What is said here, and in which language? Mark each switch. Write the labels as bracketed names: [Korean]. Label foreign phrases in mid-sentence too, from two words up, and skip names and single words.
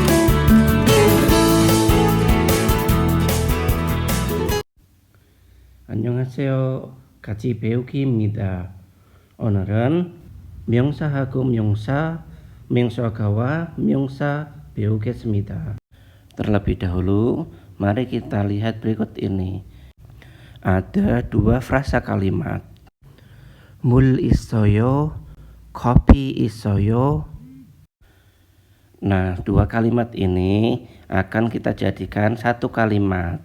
[Korean] 안녕하세요. 같이 배우기입니다. 오늘은 명사하고 명사, 명사가와 명사 배우겠습니다. [Indonesian] Terlebih dahulu, mari kita lihat berikut ini. Ada dua frasa kalimat. [Korean] 물 있어요, 커피 있어요. [Indonesian] Nah, dua kalimat ini akan kita jadikan satu kalimat.